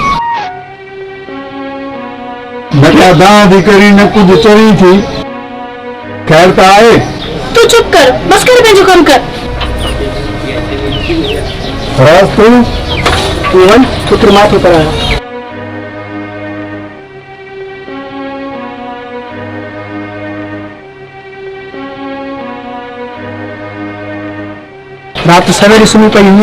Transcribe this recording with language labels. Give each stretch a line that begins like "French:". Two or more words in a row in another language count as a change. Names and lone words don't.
Sindhi: न का दां थी करी न कुझु चवी थी। ख़ैर त आहे। तू चुप कर, बस कर पंहिंजो कमु कर। राज तूं वञ, पुत्र मां थो करायां। रात सवेरे सुम्ही पई हुई।